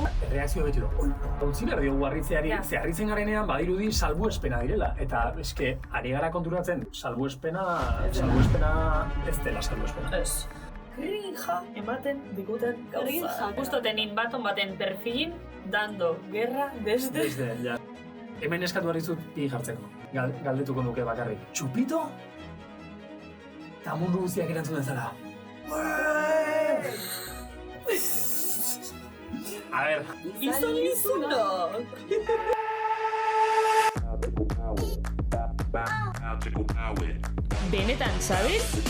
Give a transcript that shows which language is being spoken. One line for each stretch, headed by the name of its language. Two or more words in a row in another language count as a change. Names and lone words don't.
Basque: Erreakzio beti du. Utzi behar diogu harritzeari, ze harritzen garenean badirudi salbuespena direla. Eta eske, ari gara konturatzen, salbuespena ez dela salbuespena. Ez. Grinja ematen diguten gauza. Justo tenin baten perfilin,
Spanish: dando guerra desde,
Basque: ja. Hemen eskatu behar dizut pi jartzeko. Galdetuko nuke bakarrik. Txupito? Eta mundu guztiak erantzun dezala.
Spanish: A ver.
Basque: Izan. Benetan, sabes?